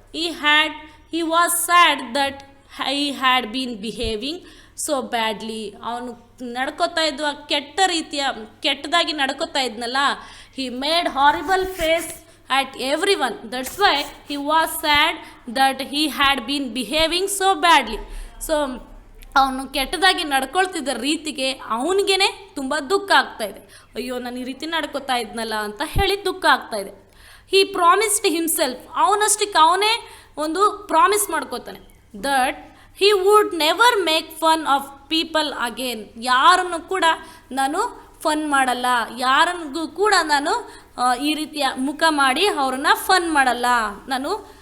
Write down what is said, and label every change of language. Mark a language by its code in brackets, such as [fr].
[en] he was sad that he had been behaving so badly, [kn] ಅವನು ನಡ್ಕೋತಾ ಇದ್ದ ಕೆಟ್ಟದಾಗಿ ನಡ್ಕೋತಾ ಇದ್ನಲ್ಲ. [en] He made horrible face at everyone, that's why he was sad that he had been behaving so badly. [kn] So ಅವನು ಕೆಟ್ಟದಾಗಿ ನಡ್ಕೊಳ್ತಿದ್ದ ರೀತಿಗೆ ಅವನಿಗೇ ತುಂಬ ದುಃಖ ಆಗ್ತಾಯಿದೆ. ಅಯ್ಯೋ ನಾನು ಈ ರೀತಿ ನಡ್ಕೋತಾ ಇದ್ನಲ್ಲ ಅಂತ ಹೇಳಿ ದುಃಖ ಆಗ್ತಾಯಿದೆ. [en] he promised himself, [kn] ಅವನಷ್ಟಕ್ಕೆ ಅವನೇ ಒಂದು promise ಮಾಡ್ಕೋತಾನೆ. [en] that he would never make fun of people again, [kn] ಯಾರನ್ನು ಕೂಡ ನಾನು ಫನ್ ಮಾಡಲ್ಲ, ಯಾರಿಗೂ ಕೂಡ ನಾನು ಈ ರೀತಿಯ ಮುಖ ಮಾಡಿ ಅವ್ರನ್ನ ಫನ್ ಮಾಡಲ್ಲ ನಾನು.